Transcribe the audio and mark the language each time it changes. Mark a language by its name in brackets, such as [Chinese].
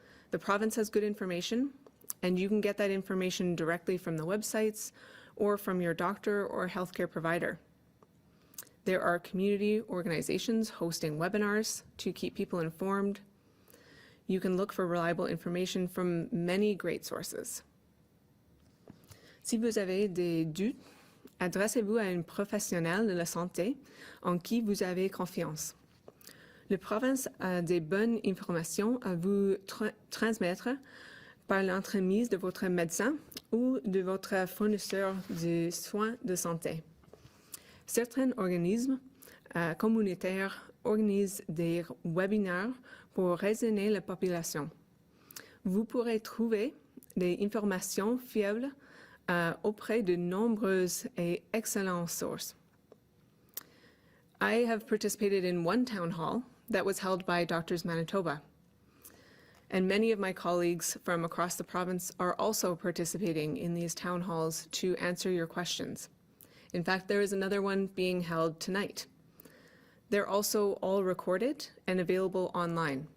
[English] The province has good information, and you can get that information directly from the websites or from your doctor or healthcare provider. There are community organizations hosting webinars to keep people informed. You can look for reliable information from many great sources. [French] Si vous avez des doutes, adressez-vous à un professionnel de la santé en qui vous avez confiance. La province a des bonnes informations à vous transmettre par l'entremise de votre médecin ou de votre fournisseur de soins de santé. Certains organismes communautaires organisent des webinaires pour raisonner la population. Vous pourrez trouver des informations fiables auprès de nombreuses et excellentes sources. [English] I have participated in one town hall that was held by Doctors Manitoba, and many of my colleagues from across the province are also participating in these town halls to answer your questions. In fact, there is another one being held tonight. They're also all recorded and available online.